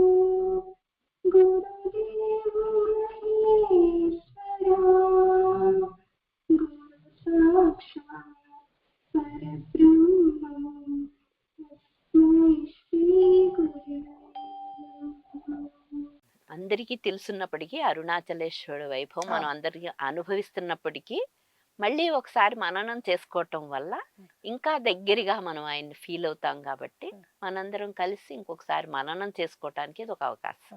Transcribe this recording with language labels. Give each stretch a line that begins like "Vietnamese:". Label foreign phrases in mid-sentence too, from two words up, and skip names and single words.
Sanskrit: गुरुदेवो महेश्वरा गुरु साक्षात् परब्रह्मं तस्मै श्री गुरवे नमः।
Telugu: అందరికీ తెలుసున్నప్పటికీ అరుణాచలేశ్వరుడు వైభవం మనం అందరికీ అనుభవిస్తున్నప్పటికీ మళ్ళీ ఒకసారి మననం చేసుకోవటం వల్ల ఇంకా దగ్గరగా మనం ఆయన్ని ఫీల్ అవుతాం కాబట్టి మనందరం కలిసి ఇంకొకసారి మననం చేసుకోవటానికి ఇది ఒక అవకాశం.